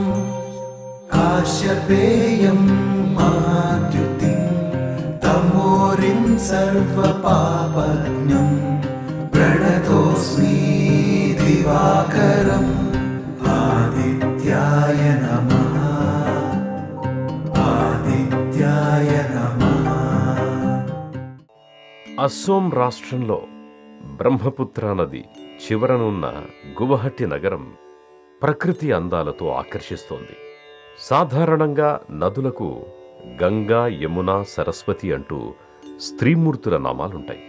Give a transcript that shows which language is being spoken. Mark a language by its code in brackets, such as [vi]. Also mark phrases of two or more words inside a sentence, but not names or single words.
[sa] काश्यपेयं महाद्युतिं तमोरिं सर्वपापज्ञं प्रणतोऽस्मि दिवाकरम्. आदित्याय नमः. आदित्याय नमः. [te] అస్సోం రాష్ట్రంలో బ్రహ్మపుత్ర నది చివరనున్న గువహటి నగరం ప్రకృతి అందాలతో ఆకర్షిస్తోంది. సాధారణంగా నదులకు గంగా, యమున, సరస్వతి అంటూ స్త్రీమూర్తుల నామాలుంటాయి.